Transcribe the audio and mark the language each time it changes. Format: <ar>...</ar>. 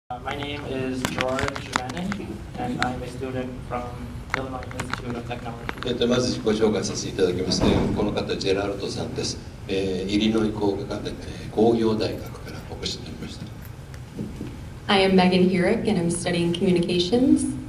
<en>My name is George Manning, and I'm a student from Illinois Institute of Technology.</en> <ja>まず自己紹介させていただきます。この方、ジェラルトさんです。イリノイ工科大学工業大学からお越しになりました。</ja> <en>I am Megan Hurick, and I'm studying communications.</en>